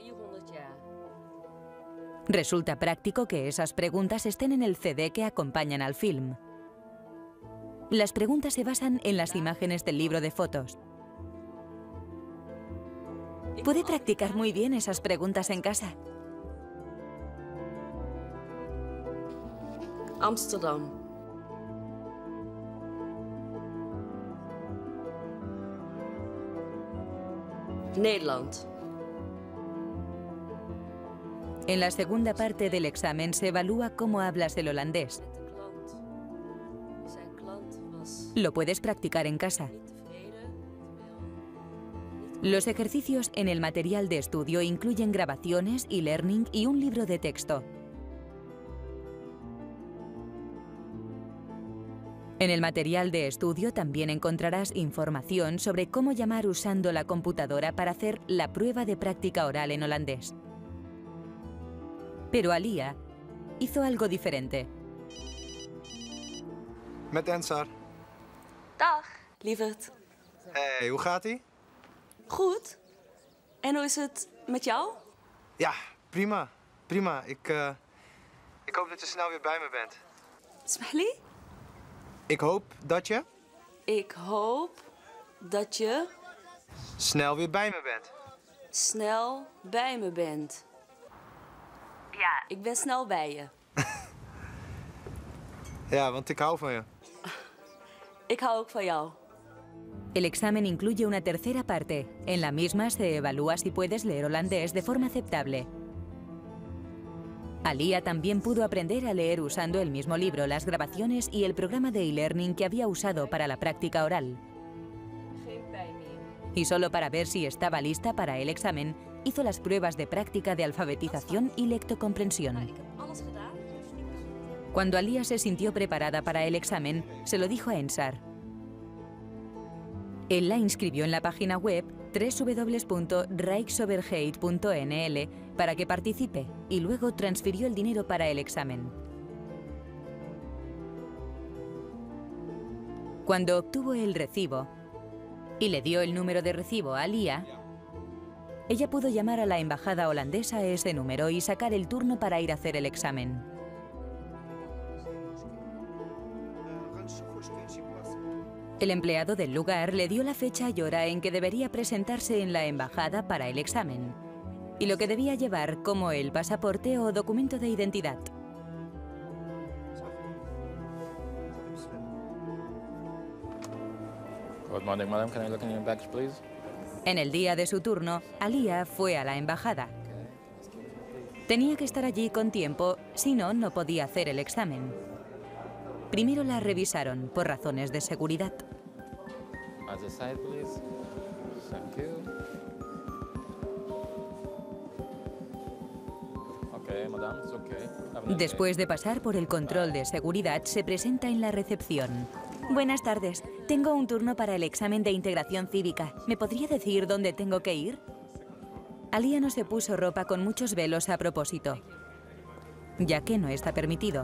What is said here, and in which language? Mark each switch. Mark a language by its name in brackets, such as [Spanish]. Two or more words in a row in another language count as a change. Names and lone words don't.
[Spanish] Resulta práctico que esas preguntas estén en el CD que acompañan al film. Las preguntas se basan en las imágenes del libro de fotos. Pude practicar muy bien esas preguntas en casa. Amsterdam. Nederland. En la segunda parte del examen se evalúa cómo hablas el holandés. Lo puedes practicar en casa. Los ejercicios en el material de estudio incluyen grabaciones, e-learning y un libro de texto. En el material de estudio también encontrarás información sobre cómo llamar usando la computadora para hacer la prueba de práctica oral en holandés. Pero Alia hizo algo diferente. [Dutch] Met Ensar. Dag, lieverd. Hey, hoe gaat-ie? Goed. En hoe is het met jou? Ja, prima. Prima. Ik hoop dat je snel weer bij me bent. Smiley? Ik hoop dat je... Ik hoop dat je... snel weer bij me bent. Snel bij me bent. Ja, ik ben snel bij je. Ja, want ik hou van je. Ik hou ook van jou. [Spanish] El examen incluye una tercera parte. En la misma se evalúa si puedes leer holandés de forma aceptable. Alia también pudo aprender a leer usando el mismo libro, las grabaciones y el programa de e-learning que había usado para la práctica oral. Y solo para ver si estaba lista para el examen, hizo las pruebas de práctica de alfabetización y lectocomprensión. Cuando Alia se sintió preparada para el examen, se lo dijo a Ensar. Él la inscribió en la página web www.rijksoverheid.nl para que participe y luego transfirió el dinero para el examen. Cuando obtuvo el recibo y le dio el número de recibo a Alia, ella pudo llamar a la embajada holandesa a ese número y sacar el turno para ir a hacer el examen. El empleado del lugar le dio la fecha y hora en que debería presentarse en la embajada para el examen y lo que debía llevar como el pasaporte o documento de identidad. [English] Good morning, madam. Can I look in your bags, please? [Spanish] En el día de su turno, Alia fue a la embajada. Tenía que estar allí con tiempo, si no, no podía hacer el examen. Primero la revisaron por razones de seguridad. [English] At the side, please. Thank you. Okay, madam, it's okay. [Spanish] Después de pasar por el control de seguridad, se presenta en la recepción. Buenas tardes. Tengo un turno para el examen de integración cívica. ¿Me podría decir dónde tengo que ir? Alia no se puso ropa con muchos velos a propósito, ya que no está permitido.